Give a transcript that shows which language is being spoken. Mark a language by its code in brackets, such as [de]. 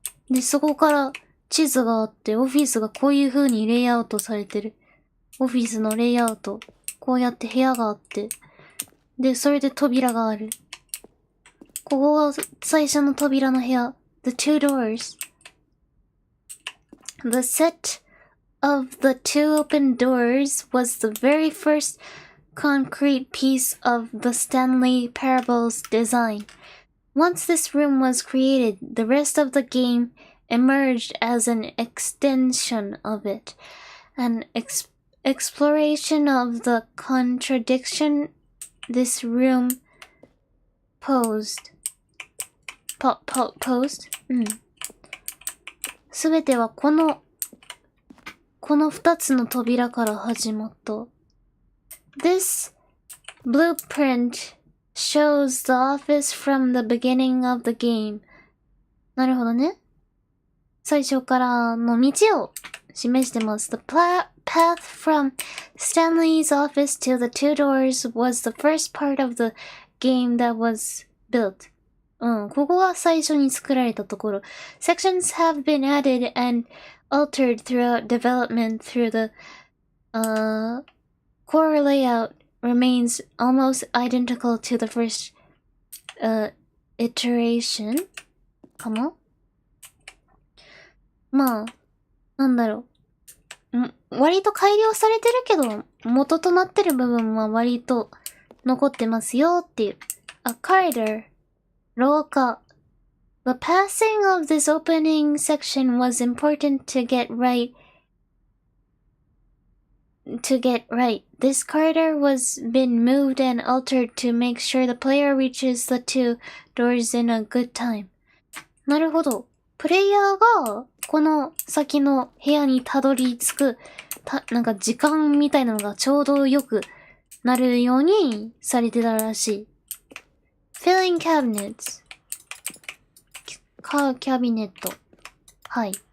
[ja] で、そこから地図があって、オフィスがこういう風にレイアウトされてる。オフィスのレイアウト。こうやって部屋があって。で、それで扉がある。ここが最初の扉の部屋。 [en] The two doors. The set of the two open doors was the very first concrete piece of the Stanley Parable's design. Once this room was created, the rest of the game emerged as an extension of it. An exploration of the contradiction this room posed. posed? [ja] すべてはこの二つの扉から始まった。 [en] This blueprint shows the office from the beginning of the game. [ja] なるほどね。最初からの道を示してます。 [en] The path from Stanley's office to the two doors was the first part of the game that was built. [ja] ここが最初に作られたところ。 [en] Sections have been added and altered throughout development through the core layout remains almost identical to the first iteration [ja] かも。まあ、なんだろう。割と改良されてるけど、元となってる部分は割と残ってますよっていう。 [en] A corridor 廊下 The passing of this opening section was important to get right. This corridor was been moved and altered to make sure the player reaches the two doors in a good time. [ja] なるほど。プレイヤーがこの先の部屋にたどり着く、なんか時間みたいなのがちょうどよくなるようにされてたらしい。 [en] Filling cabinets. [ja] キャビネット。はい。